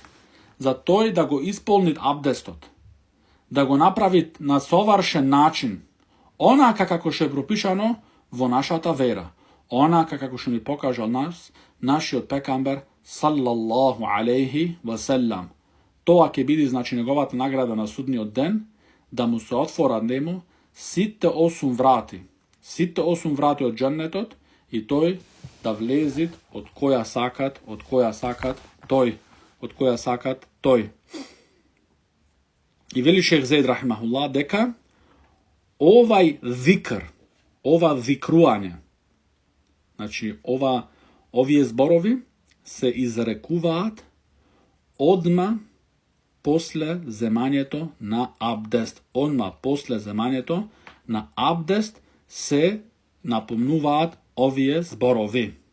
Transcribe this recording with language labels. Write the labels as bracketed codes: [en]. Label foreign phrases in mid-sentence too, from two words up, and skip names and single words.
[mk] За то је да го исполнит абдестот, да го направит на соваршен начин, онака како ше је пропишано во нашата вера, онака како ше ми покаже од нас, наши од пекамбер [ar] صلى الله عليه وسلم. [mk] То ак је биди значи његовата награда на судњи од ден, да му се отвора њему сите 8 врати од џеннетот и тој да влезит од која сакат тој. И вели шејх Заид rahimahullah дека овај зикр, ова викруање, значи овие зборови се изрекуваат одма после земањето на абдест. Одма после земањето на абдест се напомнуваат овие зборови.